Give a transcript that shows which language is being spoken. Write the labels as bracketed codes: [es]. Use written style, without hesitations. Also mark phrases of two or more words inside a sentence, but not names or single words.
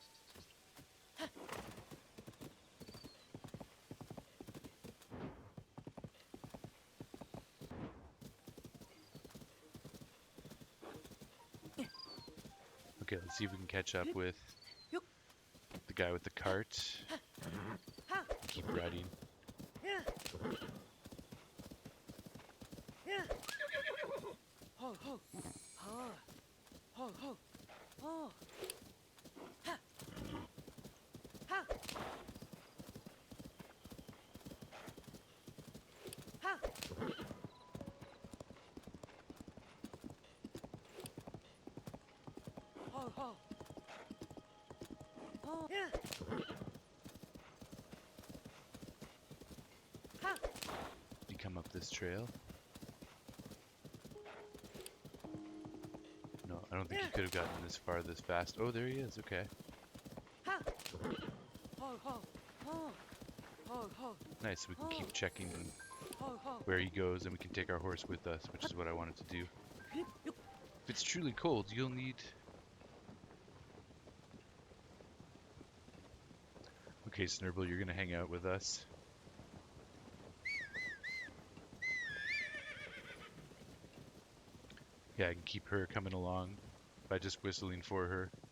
[en] Okay, let's see if we can catch up with the guy with the cart. Keep riding. Ho ho. Ho. Ho ho. Oh. Ha. Ha. Ha. Ho ho. Oh. Yeah. Ha. Did he come up this trail? No, I don't think he could have gotten this far this fast. Oh, there he is. Okay. Ha. Ho ho. Ho. Ho ho. Nice. We can keep checking Ho ho. where he goes, and we can take our horse with us, which is what I wanted to do. If it's truly cold, you'll need... Okay, Snurble, you're gonna hang out with us. Yeah, I can keep her coming along by just whistling for her.